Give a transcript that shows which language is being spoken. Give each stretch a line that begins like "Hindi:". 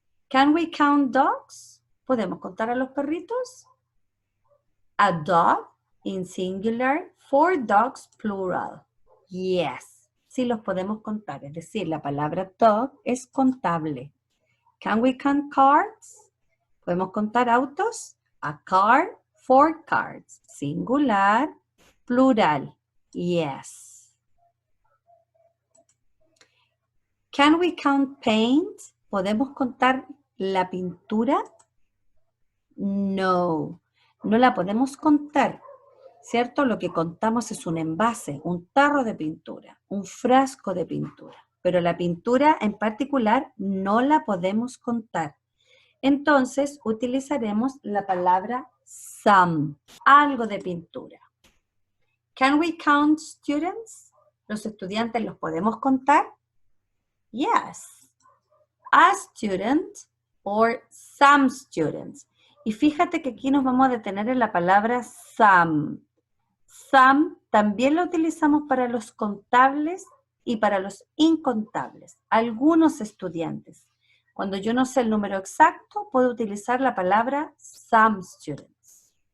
English: Can we count dogs?
Spanish: ¿Podemos contar a los perritos?
English: A dog in singular, 4 dogs plural. Yes,
Spanish: sí los podemos contar, es decir, la palabra dog es contable.
English: Can we count cars?
Spanish: ¿Podemos contar autos?
English: A car, 4 cars, singular, plural. Yes. Can we count paint?
Spanish: ¿Podemos contar la pintura? No, no la podemos contar, ¿cierto? Lo que contamos es un envase, un tarro de pintura, un frasco de pintura, pero la pintura en particular no la podemos contar. Entonces utilizaremos la palabra some, algo de pintura.
English: Can we count students?
Spanish: ¿Los estudiantes los podemos contar?
English: Yes. A student or some students.
Spanish: Y fíjate que aquí nos vamos a detener en la palabra some. Some también lo utilizamos para los contables y para los incontables. Algunos estudiantes. Cuando yo no sé el número exacto, puedo utilizar la palabra
English: some students.